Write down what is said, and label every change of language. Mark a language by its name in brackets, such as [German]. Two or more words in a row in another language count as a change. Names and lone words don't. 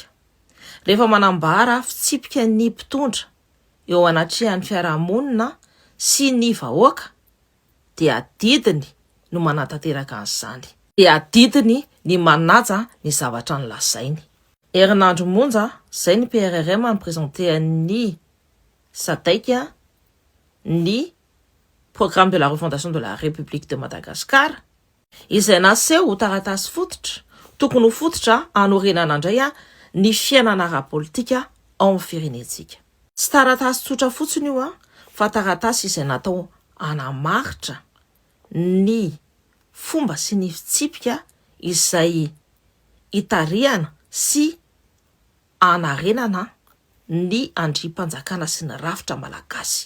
[Malagasy] Rehefa manambara fitsipika ny mpitondra eo anatrehan'ny fiarahamonina sy ny vahoaka dia adidiny no manantanteraka an'izany. Dia adidiny ny manaja ny zavatra nolazainy. Herinandro monja, izay ny PRRM mampipresenté sadaika ny [French] programme de la refondation de la République de Madagascar, [Malagasy] izay naseho ho taratasy fototra, tokony ho fototra hanorenana indray ny fiainana ara-politika ao amin'ny firenentsika. Tsy taratasy tsotra fotsiny io fa taratasy izay natao hanamaritra ny fomba sy ny fitsipika izay itarihana sy hanarenana ny andrim-panjakana sy ny rafitra malagasy.